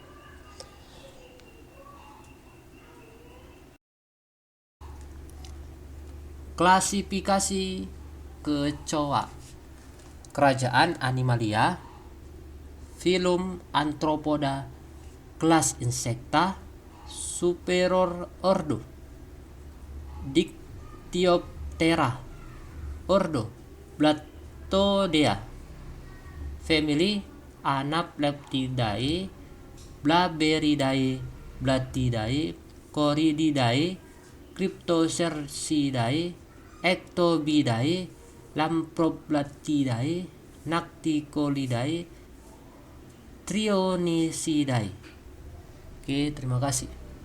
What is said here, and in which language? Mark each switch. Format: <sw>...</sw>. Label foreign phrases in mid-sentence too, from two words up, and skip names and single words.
<id>Klasifikasi kecoa. Kerajaan Animalia, Filum Arthropoda, kelas Insecta, Superior Ordo Dictyoptera, Ordo Blattodea, Family Anapleptidae, Blaberidae, Blattidae, Corididae, Cryptocercidae, Ectobidae, Lamproblattidae, Nacticolidae, Trionicidae. Oke, terima kasih.</id>